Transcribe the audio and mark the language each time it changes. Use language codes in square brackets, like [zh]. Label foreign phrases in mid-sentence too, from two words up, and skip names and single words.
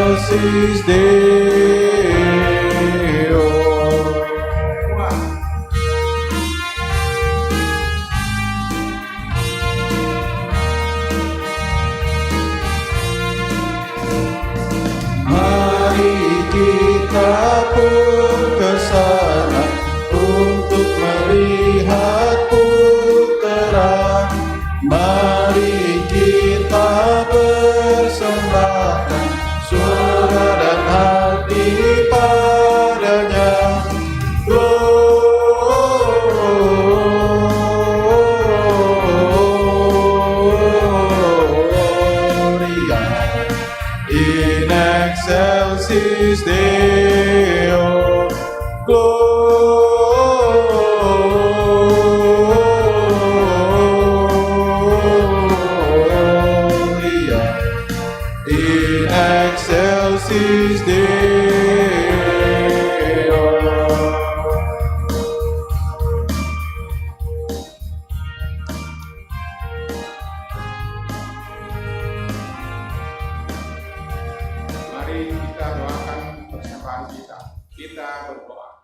[la] excelsis Deo. [id] Mari kita pun ke sana untuk melihat putra. Mari kita persembahkan surga dan hati padanya. [la] Gloria in excelsis Deo. Gloria in excelsis Deo. [id] Mari kita doakan persembahan kita. Kita berdoa.